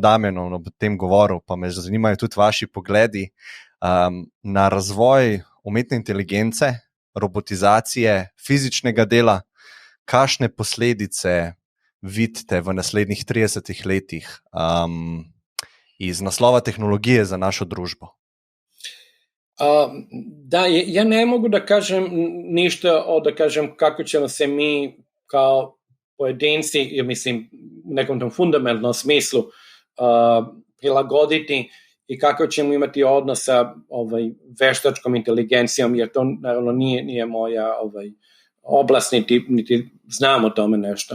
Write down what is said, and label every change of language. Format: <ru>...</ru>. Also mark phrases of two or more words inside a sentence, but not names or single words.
<sl>Damjanom o tem govoril, pa me zanimajo tudi vaši pogledi na razvoj umetne inteligence, robotizacije, fizičnega dela. Kakšne posledice vidite v naslednjih 30 letih iz naslova tehnologije za našo družbo?</sl> <sr>Da, ja ne mogu da kažem ništa da kažem kako ćemo se mi kao pojedinci, ja mislim u nekom tom fundamentalnom smislu prilagoditi i kako ćemo imati odnos sa veštačkom inteligencijom, jer to naravno nije moja oblast, niti znam o tome nešto.</sr>